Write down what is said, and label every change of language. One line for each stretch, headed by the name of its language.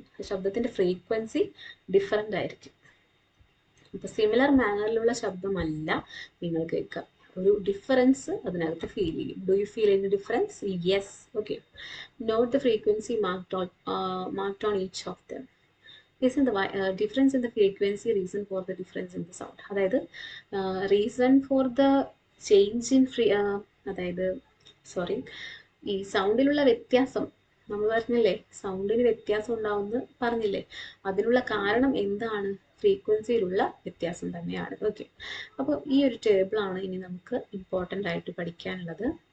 Malayalam: ശബ്ദത്തിൻ്റെ frequency different ആയിരിക്കും. അപ്പോൾ സിമിലർ മാനറിലുള്ള ശബ്ദമല്ല നിങ്ങൾ കേൾക്കുക, ഒരു ഡിഫറൻസ് അതിനകത്ത് ഫീൽ ചെയ്യും.
English: Do you feel any difference? Yes. Okay, note the frequency marked on each of them. Isn't the difference in the frequency reason for the difference in the sound?
Malayalam: അതായത്
English: reason for the change in
Malayalam: അതായത് ഈ സൗണ്ടിലുള്ള വ്യത്യാസം നമ്മൾ പറഞ്ഞില്ലേ, സൗണ്ടിന് വ്യത്യാസം ഉണ്ടാവുമെന്ന് പറഞ്ഞില്ലേ, അതിനുള്ള കാരണം എന്താണ്? ഫ്രീക്വൻസിയിലുള്ള വ്യത്യാസം തന്നെയാണ്. ഓക്കെ, അപ്പോൾ ഈ ഒരു ടേബിളാണ് ഇനി നമുക്ക് ഇമ്പോർട്ടൻ്റ് ആയിട്ട് പഠിക്കാനുള്ളത്.